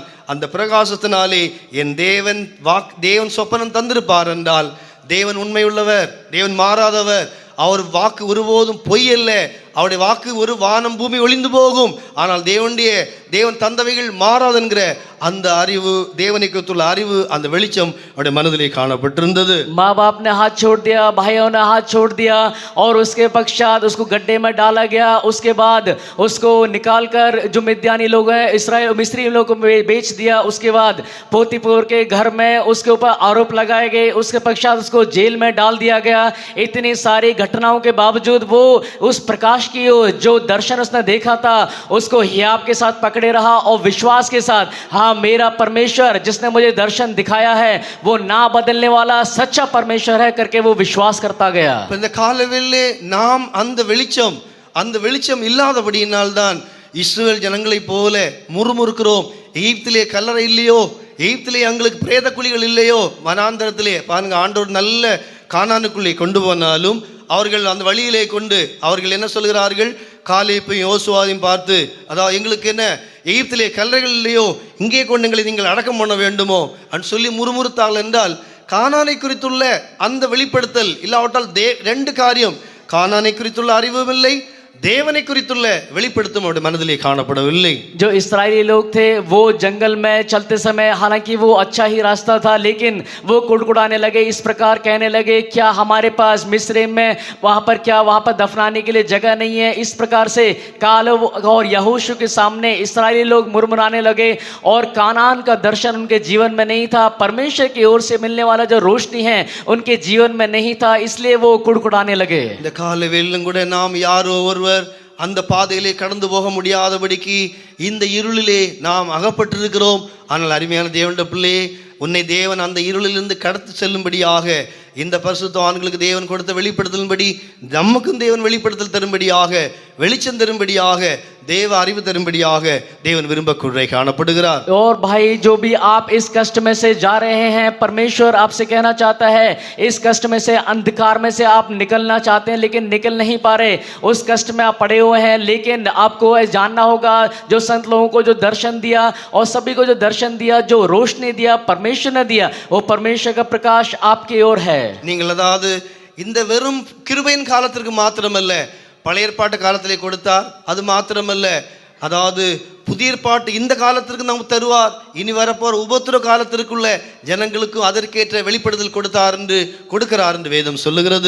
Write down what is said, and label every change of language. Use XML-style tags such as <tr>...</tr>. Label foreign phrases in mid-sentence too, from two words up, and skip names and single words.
<ta>அந்த பிரகாசத்தினாலே என் தேவன் சொப்பனம் தந்திருப்பார் என்றால், தேவன் உண்மையுள்ளவர், தேவன் மாறாதவர், அவர் வாக்கு ஒருபோதும் பொய் அல்ல. அவருடைய வாக்கு ஒரு வானம் பூமி ஒளிந்து போகும், ஆனால் தேவனுடைய தேவன் தந்தவைகள் மாறாது என்கிற அந்த அறிவு, தேவனை குறித்துள்ள அறிவு, அந்த வெளிச்சம் அவருடைய மனதிலே காணப்பட்டிருந்தது.</ta> <hi>माँ बाप ने हाथ छोड़ दिया, भाइयों ने हाथ छोड़ दिया और उसके पश्चात उसको गड्ढे में डाला गया। उसके बाद उसको निकाल कर जो मिद्यानी लोग हैं, इसराइल मिस्री लोग को बेच दिया। उसके बाद पोतीपोर के घर में उसके ऊपर आरोप लगाए गए। उसके पश्चात उसको जेल में डाल दिया गया। इतनी सारी घटनाओं के बावजूद वो उस प्रकाश की जो दर्शन उसने देखा था उसको हियाब के साथ पकड़े रहा और विश्वास के साथ, हाँ मेरा परमेश्वर जिसने मुझे दर्शन दिखाया है वो ना बदलने वाला सच्चा परमेश्वर है करके वो विश्वास करता गया।</hi> <ta>இந்த காலவெளியிலே நாம் அந்த வெளிச்சம் இல்லாதபடியினால்தான் இஸ்ரவேல் ஜனங்களைப் போல முறுமுறுக்கிறோம். எகிப்திலே கல்லறை இல்லையோ, எகிப்திலே எங்களுக்கு பிரேத குழிகள் இல்லையோ, வனாந்தரத்திலே பாருங்க ஆண்டவர் நல்ல கானானுக்குள்ளே கொண்டு போனாலும் அவர்கள் அந்த வழியிலே கொண்டு அவர்கள் என்ன சொல்கிறார்கள், காலேப்பையும் யோசுவாவையும் பார்த்து, அதாவது எங்களுக்கு என்ன எகிப்திலே கல்லறைகள் இல்லையோ, இங்கே கொண்டு எங்களை நீங்கள் அடக்கம் பண்ண வேண்டுமோ அப்படின்னு சொல்லி முறுமுறுத்தாள். என்றால் கானானை குறித்துள்ள அந்த வெளிப்படுத்தல் இல்லாவிட்டால் ரெண்டு காரியம், கானானை குறித்துள்ள அறிவும் இல்லை, தேவனை குறித்துள்ள வெளிப்படுத்தும் அவருடைய மனதிலே காணப்படவில்லை.</ta> <hi>जो इस्राएली लोग थे वो जंगल में चलते समय हालांकि वो अच्छा ही रास्ता था, लेकिन वो कुड़कुड़ाने लगे, इस प्रकार कहने लगे क्या हमारे पास मिस्र में वहाँ पर दफनाने के लिए जगह नहीं है। इस प्रकार से कालेब और यहोशू के सामने इस्राएली लोग मुरमुराने लगे और कानान का दर्शन उनके जीवन में नहीं था। परमेश्वर की ओर से मिलने वाला जो रोशनी है उनके जीवन में नहीं था, इसलिए वो कुड़कुड़ाने लगे।</hi> <ta>இந்த காலவெளியிலும் கூட நாம் யாரோ ஒருவர் அந்த பாதையிலே கடந்து போக முடியாதபடிக்கு இந்த இருளிலே நாம் அகப்பட்டிருக்கிறோம். ஆனால் அருமையான தேவனுடைய பிள்ளையே, உன்னை தேவன் அந்த இருளிலிருந்து கடத்து செல்லும்படியாக, இந்த பரிசுத்தவான்களுக்கு தேவன் கொடுத்த வெளிப்படுத்தலின்படி நமக்கும் தேவன் வெளிப்படுத்தல் தரும்படியாக, வெளிச்சம் தரும்படியாக, देव அறிவு தரும்படியாக தேவன் விரும்பக்கூடியவராய் காணப்படுகிறார்.</ta> <hi>और भाई जो भी आप इस कष्ट में से जा रहे हैं, परमेश्वर आपसे कहना चाहता है, इस कष्ट में से, अंधकार में से आप निकलना चाहते हैं लेकिन निकल नहीं पा रहे, उस कष्ट में आप पड़े हुए हैं। लेकिन आपको जानना होगा जो संत लोगों को जो दर्शन दिया और सभी को जो दर्शन दिया, जो रोशनी दिया परमेश्वर ने दिया, वो परमेश्वर का प्रकाश आपकी ओर है।</hi> <ta>நீங்கள் அதாவது இந்த வெறும் கிருபையின் காலத்திற்கு மாத்திரமல்ல, பழைய ஏற்பாட்டு காலத்திலே கொடுத்தார், அது மாத்திரமல்ல, அதாவது புதிய ஏற்பாட்டு இந்த காலத்திற்கு நமக்கு தருவார், இனி வரப்போற உபத்திர காலத்திற்குள்ள ஜனங்களுக்கும் அதற்கேற்ற வெளிப்படுத்தல் கொடுக்கிறார் என்று வேதம் சொல்லுகிறது.</ta>